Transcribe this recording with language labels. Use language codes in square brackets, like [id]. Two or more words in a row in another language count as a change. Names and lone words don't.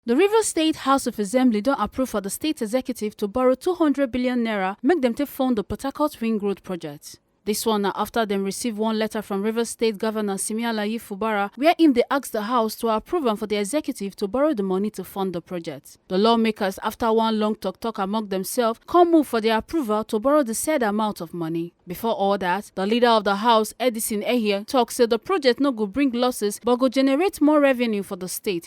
[pcm] The Rivers State House of Assembly don approve for the state executive to borrow 200 billion naira make dem take fund the Port Harcourt Ring Road project. Dis one na after dem receive one letter from Rivers State Governor Fubara where im dey ask the House to approve am for the executive to borrow the money to fund the project. The lawmakers, after one long talk among themselves, come move for the approval to borrow the said amount of money. Before all that, the leader of the House, Edison Ehie, talk say the project no go bring losses but go generate more revenue for the state.